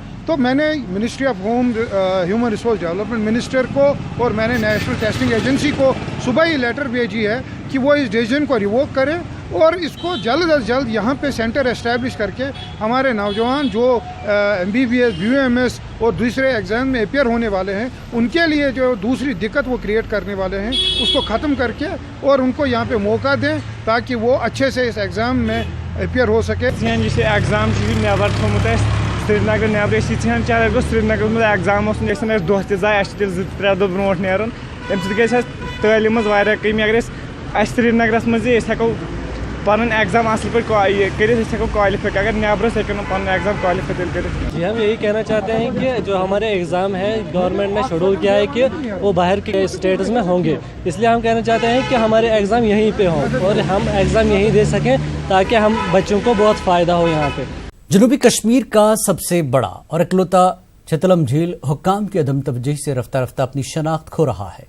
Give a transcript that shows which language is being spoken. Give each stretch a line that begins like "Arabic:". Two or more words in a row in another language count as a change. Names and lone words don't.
Urdu: تو میں نے منسٹری آف ہیومن ریسورس ڈیولپمنٹ منسٹر کو اور میں نے نیشنل ٹیسٹنگ ایجنسی کو صبح ہی لیٹر بھیجی ہے کہ وہ اس ڈیسیژن کو ریووک کریں اور اس کو جلد از جلد یہاں پہ
English: centre establish
Urdu: کر کے ہمارے نوجوان جو MBBS BUMS اور دوسرے ایگزام میں اپیئر ہونے والے ہیں ان کے لیے جو دوسری دقت وہ کریٹ کرنے والے ہیں اس کو ختم کر کے اور ان کو یہاں پہ موقع دیں تاکہ وہ اچھے سے اس ایگزام میں اپیئر ہو سکے.
Kashmiri: یہ ایگزام نیبر تھومت سری نگر نیبر چاہے اگر سری نگر مز ایگزام دہ تہ ضائع تیل 2-3 دۄہ برونٛٹھ نیرُن تمہِ سۭتۍ گژھِ تعلیٖم منٛز واریاہ کمی. اگر أسۍ سری نگرس منٛز ہٮ۪کو پنُن ایگزام اصل پٲٹھۍ کٔرِتھ أسۍ ہٮ۪کو کالِفائی. اگر نیبرس ہٮ۪کو نہٕ پنُن ایگزام کالِفائی تیٚلہِ کٔرِتھ.
Urdu: جی ہم یہی کہنا چاہتے ہیں کہ جو ہمارے ایگزام ہے گورنمنٹ نے شیڈول کیا ہے کہ وہ باہر کے اسٹیٹس میں ہوں گے, اس لیے ہم کہنا چاہتے ہیں کہ ہمارے ایگزام یہیں پہ ہوں اور ہم ایگزام یہیں دے سکیں تاکہ ہم بچوں کو بہت فائدہ ہو. یہاں پہ جنوبی کشمیر کا سب سے بڑا اور اکلوتا چتلم جھیل حکام کی عدم توجہی سے رفتہ رفتہ اپنی شناخت کھو رہا ہے.